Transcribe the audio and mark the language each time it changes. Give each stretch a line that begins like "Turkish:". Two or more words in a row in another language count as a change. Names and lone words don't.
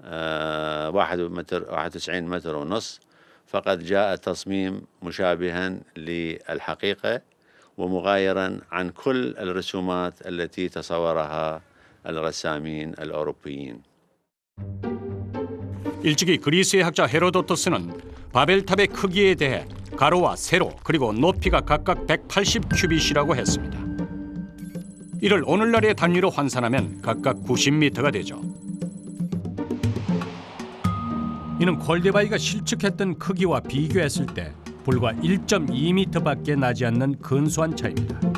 Arabic: 91 متر ونص، فقد جاء تصميم مشابها للحقيقة ومغايرا عن كل الرسومات التي تصورها الرسامين الأوروبيين.
Korean: 일찍이 그리스의 학자 헤로도토스는 바벨탑의 크기에 대해 가로와 세로 그리고 높이가 각각 180 큐빗이라고 했습니다. 이를 오늘날의 단위로 환산하면 각각 90m가 되죠. 이는 콜데바이가 실측했던 크기와 비교했을 때 불과 1.2m밖에 나지 않는 근소한 차이입니다.